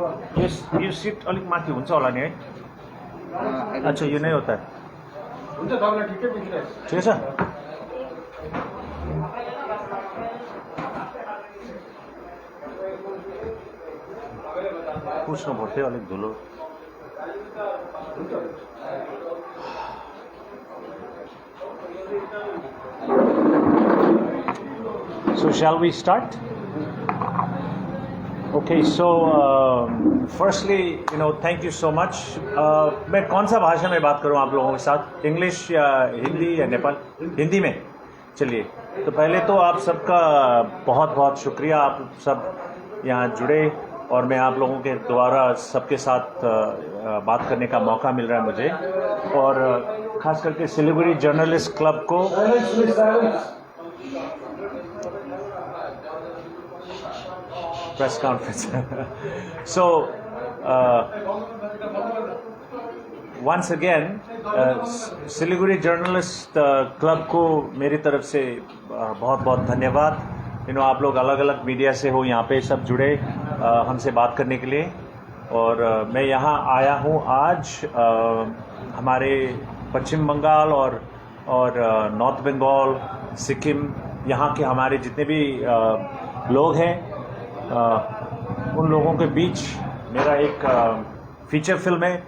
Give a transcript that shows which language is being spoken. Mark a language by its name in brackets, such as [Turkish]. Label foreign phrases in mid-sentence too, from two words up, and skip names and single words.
[Nepali] यो सिट अलिक माथि हुन्छ होला नि है? [Hindi] अच्छा, यो नहीं होता है। [Nepali] ठिकै छ। पूछ्नु पर्थ्यो अलिक धुलो। [English] So shall we start? Okay, so firstly, thank you so much. [Hindi] मैं कौन सा भाषा में बात करूं आप लोगों के साथ? इंग्लिश या हिंदी या नेपाल? हिंदी में। चलिए, तो पहले तो आप सबका बहुत बहुत शुक्रिया, आप सब यहाँ जुड़े और मैं आप लोगों के द्वारा सबके साथ बात करने का मौका मिल रहा है मुझे, और ख़ास करके सिलीगुड़ी जर्नलिस्ट क्लब को [English] press conference. So once again, [Hindi] सिलीगुड़ी जर्नलिस्ट क्लब को मेरी तरफ से बहुत बहुत धन्यवाद। आप लोग अलग अलग मीडिया से हो, यहाँ पे सब जुड़े हमसे बात करने के लिए, और मैं यहाँ आया हूँ आज हमारे पश्चिम बंगाल और नॉर्थ बंगाल, सिक्किम, यहाँ के हमारे जितने भी लोग हैं, उन लोगों के बीच मेरा एक [English] feature film [Hindi] है।